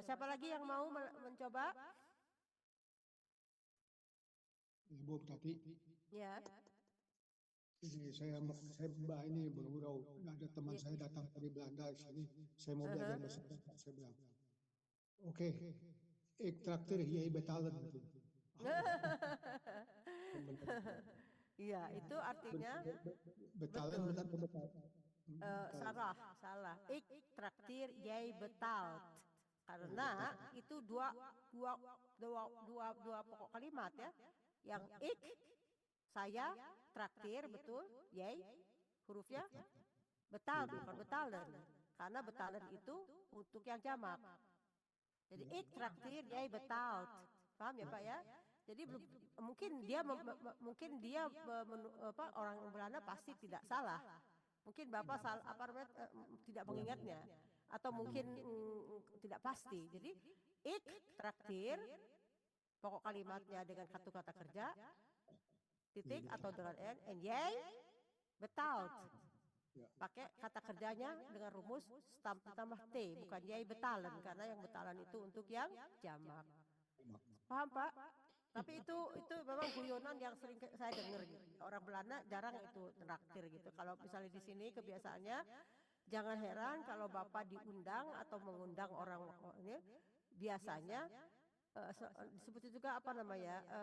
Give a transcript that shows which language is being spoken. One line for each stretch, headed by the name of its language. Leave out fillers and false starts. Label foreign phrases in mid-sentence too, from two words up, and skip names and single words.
Indonesian: Siapa lagi yang mau mencoba? Bu Tati. Ya. Ini saya Mbak ini bergurau. Ada teman saya datang dari Belanda ke sini. Saya mau belajar bahasa Belanda. Saya bilang, oke,
Dutch: ik traktir jij betalen.
Indonesian: Iya, itu artinya betalen benar betal. Salah.
Dutch: Ik traktir jij betaalt.
Indonesian: Karena itu dua pokok kalimat ya. Yang ik, saya, traktir, betul, jij, hurufnya betaalt, bukan betalen. Karena betalen itu untuk yang jamak. Jadi
Dutch: ik traktir jij betaalt.
Indonesian: Paham ya Pak ya? Jadi mungkin dia orang Belanda pasti tidak salah. Mungkin Bapak tidak mengingatnya, atau mungkin tidak pasti. Jadi
Dutch: ik traktir,
Indonesian: pokok kalimatnya dengan satu kata kerja, titik atau dengan n, and
Dutch: jij betaalt.
Indonesian: Pakai kata kerjanya dengan rumus stam tambah t, bukan
Dutch: jij betalen,
Indonesian: karena yang betalan itu untuk yang jamak. Paham Pak? Tapi itu memang guyonan yang sering saya dengar gitu. Orang Belanda jarang itu traktir gitu. Kalau misalnya di sini kebiasaannya, jangan heran kalau Bapak diundang atau mengundang orang ini, biasanya disebut juga apa namanya?